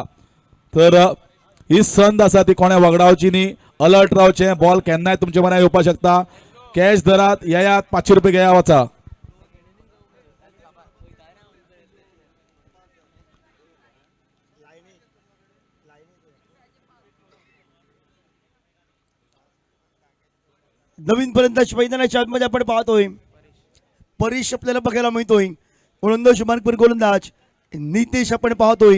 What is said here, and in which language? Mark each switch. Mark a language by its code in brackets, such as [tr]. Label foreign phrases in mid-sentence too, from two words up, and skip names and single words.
[kok] तर ही संद आसा ती कोणे वगडावची न्ही. अलर्ट रावचे. बॉल केन्नाय तुमचे म्हऱ्यान येवपाक शकता. कॅश धरात येयात 500 रुपये घेया वचा. [mr] नवीन फलंदाज मैदानाच्या आतमध्ये आपण पाहतोय. परेश आपल्याला बघायला मिळतोय. गोलंदाज मार्कवर गोलंदाज नितेश आपण पाहतोय.